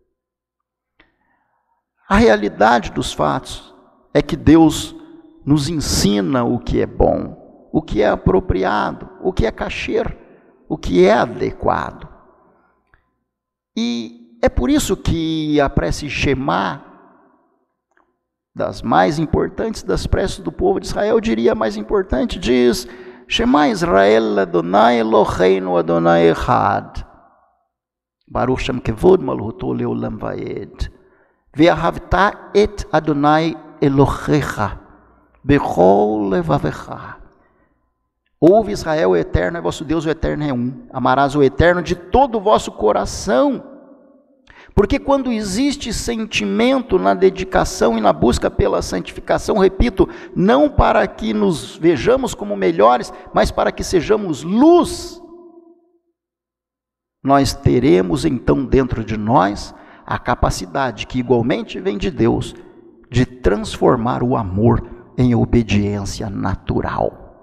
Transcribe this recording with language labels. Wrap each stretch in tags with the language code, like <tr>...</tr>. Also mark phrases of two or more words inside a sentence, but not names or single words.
<pt>A realidade dos fatos é que Deus nos ensina o que é bom, o que é apropriado, o que é kasher, o que é adequado. E é por isso que a prece Shema, das mais importantes das preces do povo de Israel, eu diria a mais importante, diz:</pt> <he>שמע ישראל אדוני אלוהינו אדוני אחד, ברוך שם כבוד מלכותו לעולם ועד, ואהבת את אדוני אלוהיך בכל לבבך.</he> <pt>Ouve, Israel, o Eterno é vosso Deus, o Eterno é um. Amarás o Eterno de todo o vosso coração. Porque quando existe sentimento na dedicação e na busca pela santificação, repito, não para que nos vejamos como melhores, mas para que sejamos luz, nós teremos então dentro de nós a capacidade, que igualmente vem de Deus, de transformar o amor em obediência natural.</pt>